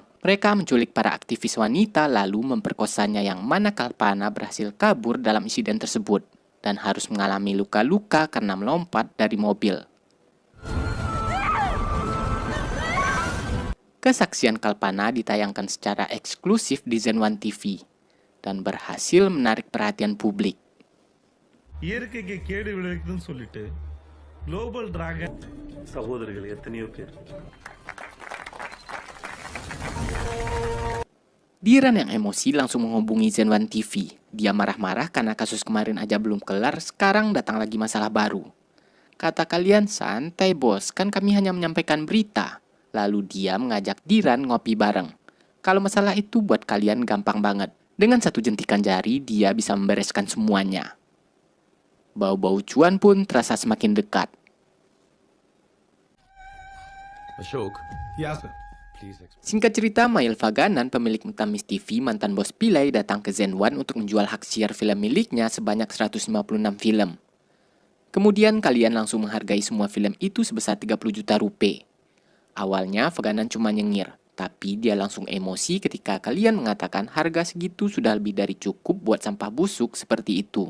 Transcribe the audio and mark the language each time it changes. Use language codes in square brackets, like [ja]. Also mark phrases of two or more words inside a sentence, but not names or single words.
[id] Mereka menculik para aktivis wanita lalu memperkosanya, yang mana Kalpana berhasil kabur dalam insiden tersebut dan harus mengalami luka-luka karena melompat dari mobil. Kesaksian Kalpana ditayangkan secara eksklusif di Zenwan TV dan berhasil menarik perhatian publik. [ta] இயற்கைக்கு கேடு விளைவிக்குதுன்னு சொல்லிட்டு குளோபல் டிராகன் சகோதரர்கள் எத்தனையோ பேர். [id] Diran yang emosi langsung menghubungi Zenwan TV. Dia marah-marah karena kasus kemarin aja belum kelar, sekarang datang lagi masalah baru. Kata kalian, santai bos, kan kami hanya menyampaikan berita. Lalu dia mengajak Diran ngopi bareng. Kalau masalah itu buat kalian gampang banget. Dengan satu jentikan jari, dia bisa membereskan semuanya. Bau-bau cuan pun terasa semakin dekat. Ashok. [en] Yes, sir. Please explain. [id] Singkat cerita, Mail Faganan, pemilik Mutamis TV, mantan bos Pilai, datang ke Zenwan untuk menjual hak siar film miliknya sebanyak 156 film. Kemudian kalian langsung menghargai semua film itu sebesar 30 juta rupiah. Awalnya Faganan cuma nyengir, tapi dia langsung emosi ketika kalian mengatakan harga segitu sudah lebih dari cukup buat sampah busuk seperti itu.